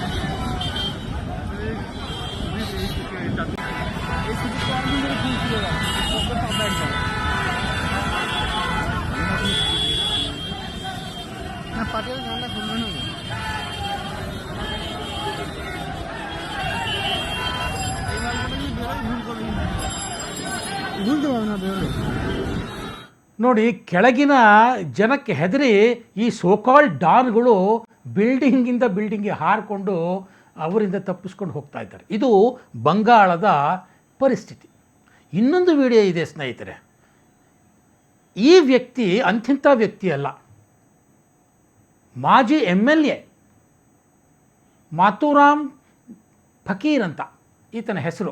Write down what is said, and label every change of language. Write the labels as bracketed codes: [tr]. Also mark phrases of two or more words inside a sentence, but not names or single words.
[bn] না পাটিয়ার ঝান্ডা খুলবে না বুঝতে পারবে না বেরোলে [kn] ನೋಡಿ, ಕೆಳಗಿನ ಜನಕ್ಕೆ ಹೆದರಿ ಈ ಸೋಕಾಲ್ ಡಾನ್ಗಳು ಬಿಲ್ಡಿಂಗಿಂದ ಬಿಲ್ಡಿಂಗ್ಗೆ ಹಾರಿಕೊಂಡು ಅವರಿಂದ ತಪ್ಪಿಸ್ಕೊಂಡು ಹೋಗ್ತಾ ಇದ್ದಾರೆ. ಇದು ಬಂಗಾಳದ ಪರಿಸ್ಥಿತಿ. ಇನ್ನೊಂದು ವಿಡಿಯೋ ಇದೆ ಸ್ನೇಹಿತರೆ. ಈ ವ್ಯಕ್ತಿ ಅಂಥಿಂಥ ವ್ಯಕ್ತಿ ಅಲ್ಲ, ಮಾಜಿ MLA ಮಾತುರಾಮ್ ಫಕೀರ್ ಅಂತ ಈತನ ಹೆಸರು.